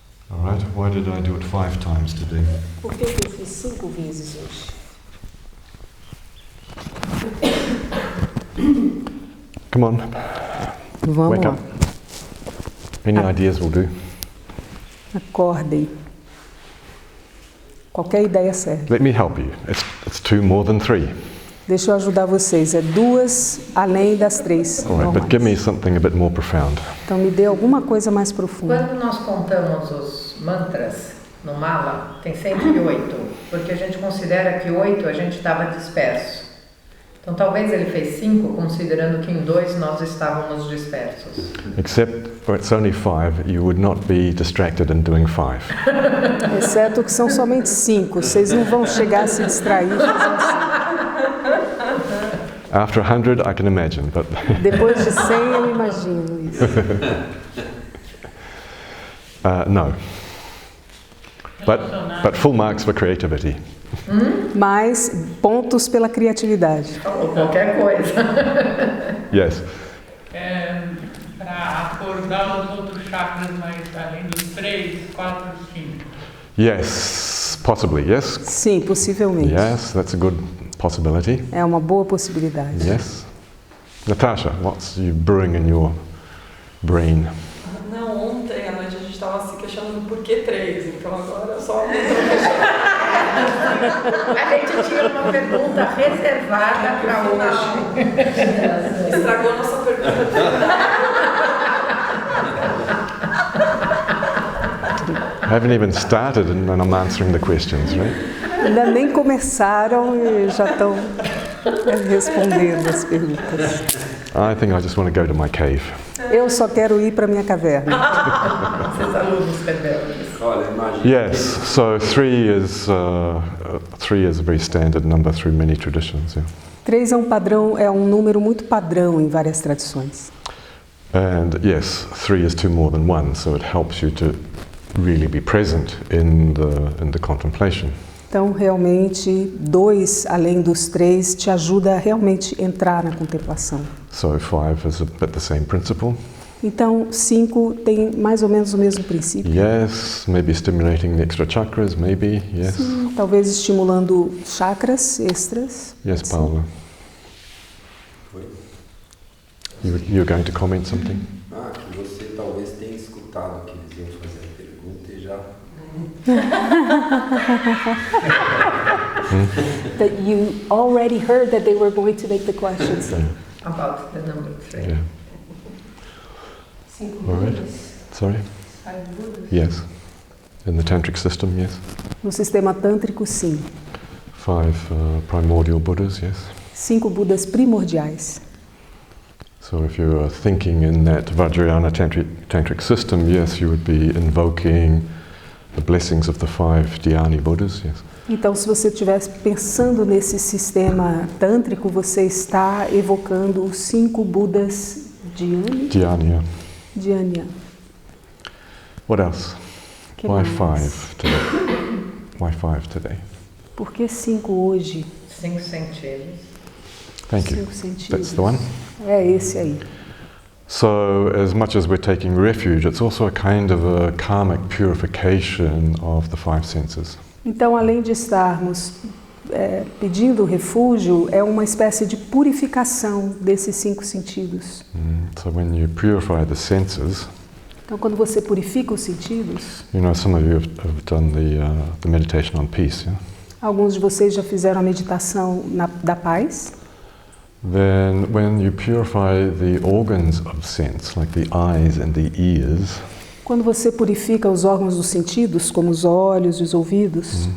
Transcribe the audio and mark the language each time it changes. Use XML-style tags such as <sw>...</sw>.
<en>Alright, why did I do it 5 times today?</en> <pt>Por que eu fiz 5 vezes hoje?</pt> <en>Come on,</en> <pt>Vamos</pt> <en>wake</en> <pt>lá.</pt> <en>up. Any ideas will do.</en> <pt>Acordem. Qualquer ideia serve.</pt> <en>Let me help you. It's 2 more than 3.</en> <pt>Deixa eu ajudar vocês. É 2 além das 3</pt> <en>Alright, but</en> <pt>normais.</pt> <en>give me something a bit more profound.</en> <pt>Então me dê alguma coisa mais profunda. Quando nós contamos os mantras no mala, tem sempre 8, porque a gente considera que 8 a gente estava disperso. Então talvez ele fez 5, considerando que em 2 nós estávamos dispersos.</pt> <en>Except for it's only 5, you would not be distracted in doing 5.</en> <pt>Exceto que são somente 5. Vocês não vão chegar a se distrair fazendo assim.</pt> <en>After 100, I can imagine, but</en> <pt>Depois de 100 eu imagino isso.</pt> <en>no. But full marks for creativity.</en> <pt>Mas pontos pela criatividade. Ou qualquer coisa.</pt> <en>Yes.</en> <pt>Para acordar os outros chakras mais além dos 3, 4, 5.</pt> <en>Yes, possibly, yes.</en> <pt>Sim, possivelmente.</pt> <en>Yes, that's a good possibility.</en> <pt>É uma boa possibilidade.</pt> <en>Yes. Natasha, what's you brewing in your brain?</en> <pt>Não, ontem à noite a gente estava se questionando por que 3, então agora só A gente tinha uma pergunta reservada para hoje. estragou nossa pergunta.</pt> <en>I haven't even started and I'm answering the questions, right?</en> <pt>Ainda nem começaram e já estão respondendo as perguntas.</pt> <en>I think I just want to go to my cave.</en> <pt>Eu só quero ir para minha caverna. Esses alunos rebeldes. Olha, imagina.</pt> <en>Yes, so 3 is a very standard number through many traditions. Yeah.</en> <pt>3 é um padrão, é um número muito padrão em várias tradições.</pt> <en>And yes, 3 is 2 more than 1, so it helps you to really be present in the contemplation.</en> <pt>Então, realmente, 2 além dos 3 te ajuda a realmente entrar na contemplação.</pt> <en>So 5 is a bit the same principle.</en> <pt>Então, 5 tem mais ou menos o mesmo princípio.</pt> <en>Yes, maybe stimulating the extra chakras, maybe, yes.</en> <pt>Sim, talvez estimulando chakras extras.</pt> <en>Yes,</en> <pt>Sim. Paula. Foi?</pt> <en>You're going to comment something?</en> <pt>Que você talvez tenha escutado que eles iam fazer a pergunta e já...</pt> <en>That you already heard that they were going to make the questions. About the number 3. Yeah. All right. Sorry? Yes. In the tantric system, yes.</en> <pt>No sistema tântrico, sim.</pt> <en>5 primordial Buddhas, yes.</en> <pt>5 Budas primordiais.</pt> <en>So if you are thinking in that Vajrayana tantric system, yes, you would be invoking the blessings of the 5 Dhyani Buddhas, yes.</en> <pt>Então, se você estivesse pensando nesse sistema tântrico, você está evocando os 5 Budas Dhyani. Dhyani. Dhyani.</pt> <en>What else?</en> <pt>Que</pt> <en>Why</en> <pt>mais?</pt> <en>5 today? Why 5 today?</en> <pt>Por que 5 hoje? 5 sentidos.</pt> <en>Thank you.</en> <pt>5 sentidos.</pt> <en>That's the one.</en> <pt>É esse aí.</pt> <en>So, as much as we're taking refuge, it's also a kind of a karmic purification of the 5 senses.</en> <pt>Então, além de estarmos pedindo refúgio, é uma espécie de purificação desses 5 sentidos.</pt> <en>So when you purify the senses,</en> <pt>Então, quando você purifica os sentidos,</pt> <en>you know, some of you have done the meditation on peace, yeah?</en> <pt>alguns de vocês já fizeram a meditação da paz.</pt> <en>Then when you purify the organs of sense, like the eyes and the ears,</en> <pt>Quando você purifica os órgãos dos sentidos, como os olhos e os ouvidos,</pt>